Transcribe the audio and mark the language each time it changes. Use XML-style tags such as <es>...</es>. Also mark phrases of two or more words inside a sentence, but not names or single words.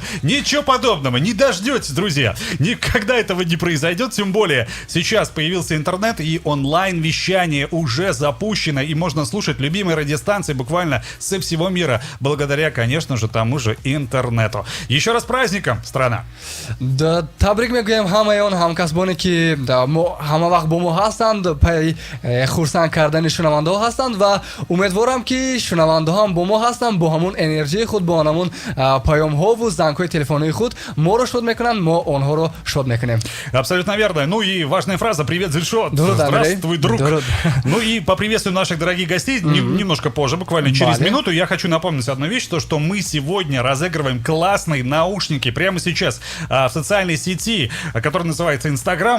<ru>Ничего подобного, не дождетесь, друзья. Никогда этого не произойдет, тем более сейчас появился интернет, и онлайн-вещание уже запущено, и можно слушать любимые радиостанции буквально со всего мира, благодаря, конечно же, тому же интернету. Еще раз праздником, страна! Да,</ru> <tg>табрик мегӯям ҳамаён ҳамкасбоне ки ҳама вақт бо мо ҳастанд, пай хурсанд кардани шунавандаҳо ҳастанд ва умедворам ки шунавандаҳо ҳам бо мо ҳастанд, бо ҳамун энержии худ, бо ҳамун паёмҳову зангҳои телефонии худ моро шод мекунанд, мо онҳоро шод мекунем.</tg> <ru>Абсолютно верно. Ну и важная фраза: привет, Зильшот. Здравствуй, друг. Ну и поприветствуем наших дорогих гостей немножко позже, буквально через минуту. Я хочу напомнить одну вещь, то что мы сегодня разыгрываем классные наушники прямо сейчас в социальной сети, которая называется Инстаграм.</ru>